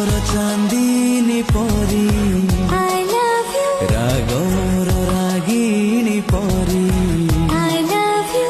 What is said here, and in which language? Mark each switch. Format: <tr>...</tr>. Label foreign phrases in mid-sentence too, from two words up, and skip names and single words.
<or>ଚାନ୍ଦିନୀ ପରି</or> <en>I love you,</en> <or>ରାଗର ରାଗିଣୀ ପରି</or> <en>I love you,</en>